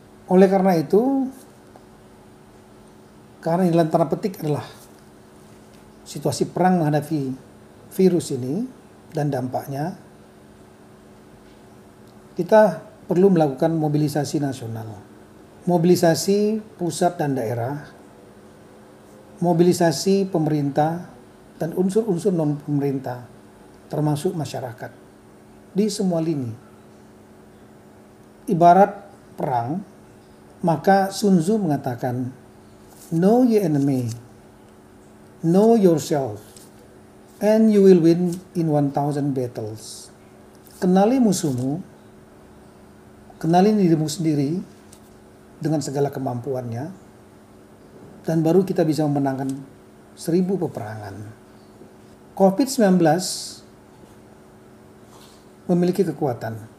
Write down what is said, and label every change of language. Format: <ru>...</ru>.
<id>Oleh karena itu, karena ini dalam tanda petik adalah situasi perang menghadapi virus ini dan dampaknya, kita perlu melakukan mobilisasi nasional, mobilisasi pusat dan daerah, mobilisasi pemerintah dan unsur-unsur non-pemerintah, termasuk masyarakat, di semua lini. Ibarat perang, maka Sun Tzu mengatakan,</id> <en>know your enemy, know yourself, and you will win in 1,000 battles.</en> <id>Kenali musuhmu, kenali dirimu sendiri dengan segala kemampuannya, dan baru kita bisa memenangkan 1000 peperangan. COVID-19 memiliki kekuatan.</id>